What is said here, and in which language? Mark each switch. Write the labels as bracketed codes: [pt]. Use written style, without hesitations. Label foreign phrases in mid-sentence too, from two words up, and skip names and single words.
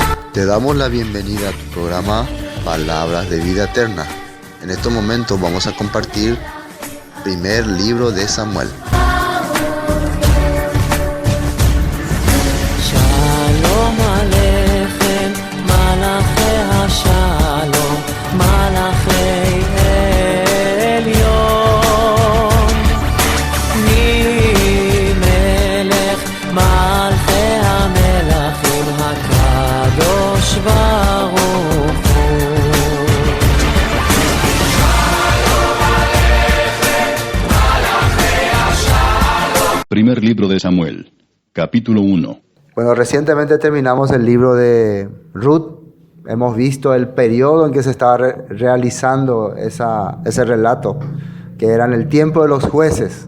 [es] Te damos la bienvenida a tu programa Palabras de Vida Eterna. En estos momentos vamos a compartir primer libro de Samuel. [he] שלום עליכם, מלאכי השלום, מלאכי עליון, ממלך מלכי המלכים הקדוש ברוך הוא. [es] Primer libro de Samuel, capítulo 1. Bueno, recientemente terminamos el libro de Ruth. Hemos visto el periodo en que se estaba realizando ese relato, que era en el tiempo de los jueces.